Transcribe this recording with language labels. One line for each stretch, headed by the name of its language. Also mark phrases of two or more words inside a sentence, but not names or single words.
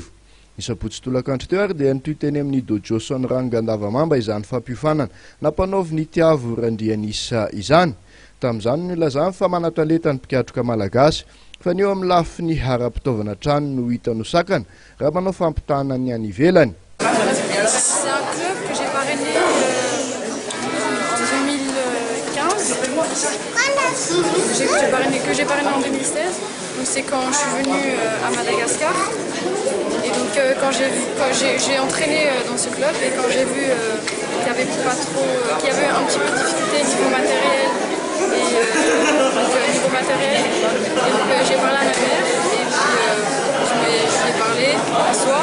Malagasy: Ny sabotsy tolakandro teo ary dia nitoy teny amin'ny dojo rangandavamamba izany fampiofanana nampanaovy ny Tiavo Randrianisa izany. Tamin'izany no ilazany fa manatalenta ny mpikatroka Malagasy fa ny eo amin'ny lafiny ara-pitaovana trano no hita no sakana raha manao fampitana ny any ivelany.
French: C'est un club que j'ai parrainé en 2015, que j'ai parrainé en 2016. Donc c'est quand je suis venue à Madagascar. Et donc quand j'ai entraîné dans ce club et quand j'ai vu qu'il y avait un petit peu de difficulté niveau matériel et donc j'ai parlé à ma mère et puis je lui ai parlé un soir.